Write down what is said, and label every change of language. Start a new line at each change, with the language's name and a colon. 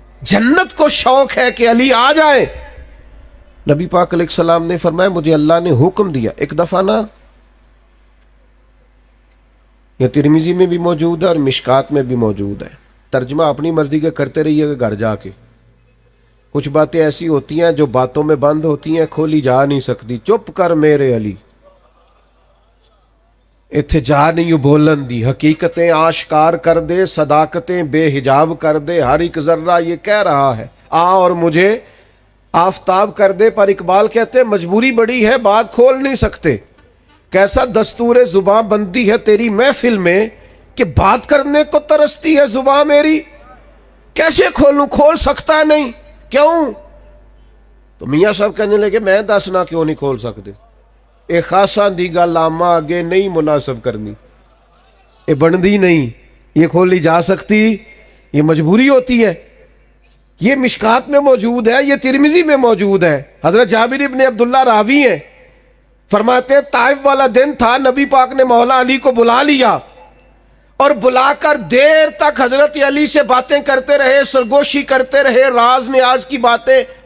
Urdu: جنت کو شوق ہے کہ علی آ جائیں. نبی پاک علیہ السلام نے فرمایا مجھے اللہ نے حکم دیا. ایک دفعہ نا یہ ترمذی میں بھی موجود ہے اور مشکات میں بھی موجود ہے. ترجمہ اپنی مرضی کے کرتے رہیے گا گھر جا کے. کچھ باتیں ایسی ہوتی ہیں جو باتوں میں بند ہوتی ہیں, کھولی جا نہیں سکتی.
Punjabi: چپ کر میرے علی, اتھے جا نہیں بولن دی.
Urdu: حقیقتیں آشکار کر دے, صداقتیں بے حجاب کر دے. ہر ایک ذرہ یہ کہہ رہا ہے آ اور مجھے آفتاب کر دے. پر اقبال کہتے ہیں مجبوری بڑی ہے بات کھول نہیں سکتے. کیسا دستور زباں بندی ہے تیری محفل میں کہ بات کرنے کو ترستی ہے زباں میری. کیسے کھولوں, کھول سکتا نہیں. کیوں؟ تو میاں صاحب کہنے لگے
Punjabi: میں دسنا کیوں نہیں کھول سکتے. اے خاصا دی گل آما اگے نہیں مناسب کرنی, اے بندی نہیں, یہ کھولی جا سکتی, یہ مجبوری ہوتی ہے.
Urdu: یہ مشکات میں موجود ہے, یہ ترمذی میں موجود ہے. حضرت جابر ابن عبداللہ راوی ہیں, فرماتے ہیں طائف والا دن تھا, نبی پاک نے مولا علی کو بلا لیا اور بلا کر دیر تک حضرت علی سے باتیں کرتے رہے, سرگوشی کرتے رہے, راز نیاز کی باتیں.